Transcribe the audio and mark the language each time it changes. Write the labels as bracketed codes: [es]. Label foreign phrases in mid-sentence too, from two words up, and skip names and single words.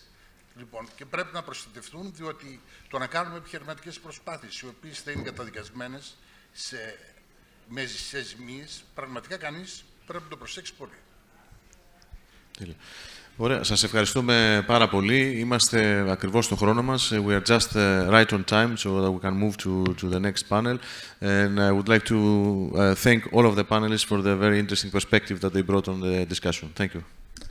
[el] Λοιπόν, και πρέπει να προστατευτούν, διότι το να κάνουμε επιχειρηματικές προσπάθειες, οι οποίες θα είναι καταδικασμένες με ζημίες, πραγματικά κανείς πρέπει να το προσέξει πολύ. Τέλεια. Ωραία, σας ευχαριστούμε πάρα πολύ. Είμαστε ακριβώς στο χρόνο μας. [en] We are just right on time, so that we can move to the next panel. And I would like to thank all of the panelists for the very interesting perspective that they brought on the discussion. Thank you.